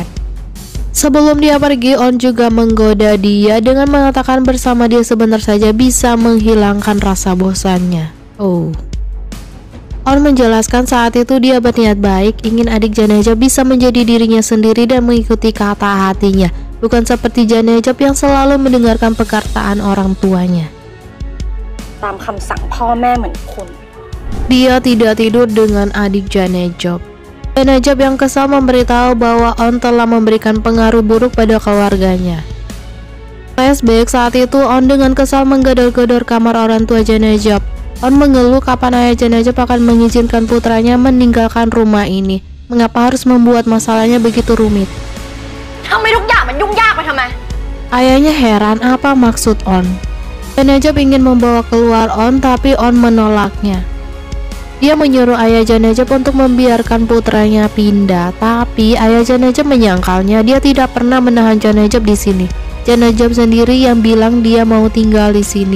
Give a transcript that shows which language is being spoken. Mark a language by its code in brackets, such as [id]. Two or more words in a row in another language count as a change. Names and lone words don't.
[id] Sebelum dia pergi, On juga menggoda dia dengan mengatakan bersama dia sebentar saja bisa menghilangkan rasa bosannya. On menjelaskan saat itu dia berniat baik, ingin adik Janejop bisa menjadi dirinya sendiri dan mengikuti kata hatinya, bukan seperti Janejop yang selalu mendengarkan perkataan orang tuanya. [th] ตามคำสั่งพ่อแม่เหมือนคุณ [id] Dia tidak tidur dengan adik Janejop. Janejop yang kesal memberitahu bahwa On telah memberikan pengaruh buruk pada keluarganya. Flashback saat itu On dengan kesal menggedor-gedor kamar orang tua Janejop. On mengeluh kapan ayah Janejop akan mengizinkan putranya meninggalkan rumah ini. Mengapa harus membuat masalahnya begitu rumit? [th] ทำไมทุกอย่างมันยุ่งยากไปทำไม [id] Ayahnya heran apa maksud On. Janejop ingin membawa keluar On, tapi On menolaknya. Dia menyuruh ayah Janejop untuk membiarkan putranya pindah, tapi ayah Janejop menyangkalnya. Dia tidak pernah menahan Janejop di sini. Janejop sendiri yang bilang dia mau tinggal di sini.